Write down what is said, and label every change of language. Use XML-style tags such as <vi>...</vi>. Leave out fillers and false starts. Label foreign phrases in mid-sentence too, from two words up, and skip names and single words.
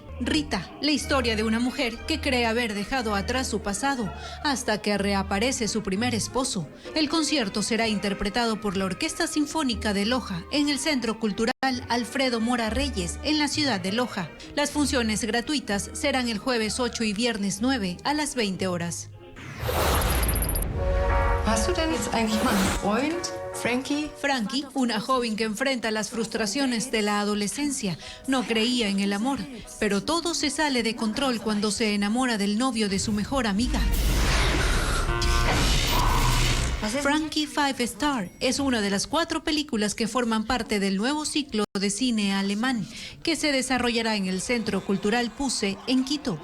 <es>Rita, la historia de una mujer que cree haber dejado atrás su pasado hasta que reaparece su primer esposo. El concierto será interpretado por la Orquesta Sinfónica de Loja en el Centro Cultural Alfredo Mora Reyes en la ciudad de Loja. Las funciones gratuitas serán el jueves 8 y viernes 9 a las 20 horas.</es> <de>¿Hast du denn jetzt eigentlich mal einen Freund?</de> <es>Frankie, una joven que enfrenta las frustraciones de la adolescencia, no creía en el amor, pero todo se sale de control cuando se enamora del novio de su mejor amiga. Frankie Five Star es una de las 4 películas que forman parte del nuevo ciclo de cine alemán que se desarrollará en el Centro Cultural Puse en Quito.</es>